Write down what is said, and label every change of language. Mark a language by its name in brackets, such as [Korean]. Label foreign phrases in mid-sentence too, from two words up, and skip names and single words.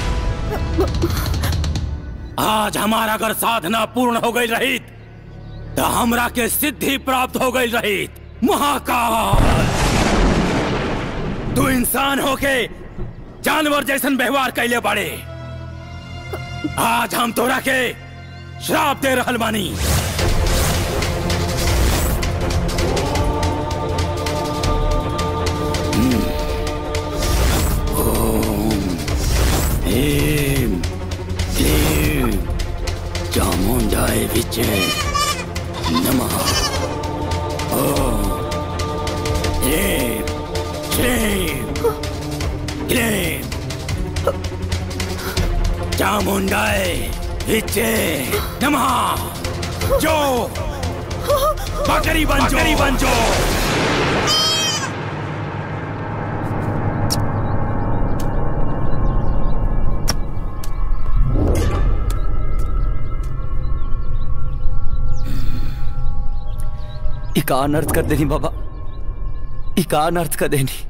[Bhojpuri] आज हमारा अगर साधना पूर्ण हो गई रहित तो हमरा के सिद्धि प्राप्त हो गई रहित। महाकाल, तू इंसान होके जानवर जैसन व्यवहार कैले बाड़े। आज हम तोरा के श्राप दे रहल बानी। [Sanskrit] ओम ह्रीं क्लीं चामुंडाय विचे नमः। ओम ह्रीं क्लीं क्लीं चामुंडाय विचे नमः। [Bhojpuri] जो बकरी बन जो। इका अनर्थ कर देनी बाबा, इका अनर्थ कर देनी।